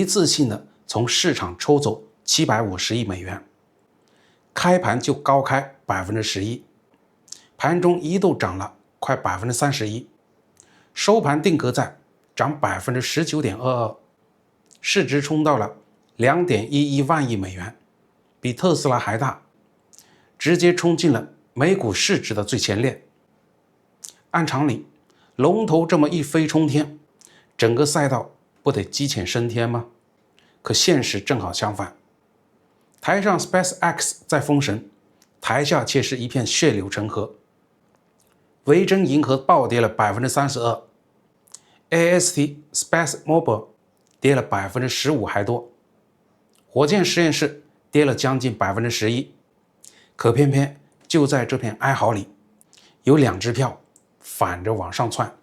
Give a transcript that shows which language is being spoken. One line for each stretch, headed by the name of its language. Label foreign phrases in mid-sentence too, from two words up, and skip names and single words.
Chinese: 次性的從市場抽走750億美元，開盤就高開 11%， 盤中一度漲了快 31%， 收盤定格在漲 19.22%， 市值衝到了 2.11 萬億美元，比特斯拉還大，直接衝進了美股市值的最前列。按常理，龍頭這麼一飛衝天，整個賽道不得雞犬升天嗎？可現實正好相反，台上 SpaceX 在封神，台下卻是一片血流成河。維珍銀河暴跌了 32%， AST SpaceMobile 跌了 15% 還多，火箭實驗室跌了將近 11%， 可偏偏就在這片哀嚎裡，有兩支票反着往上竄。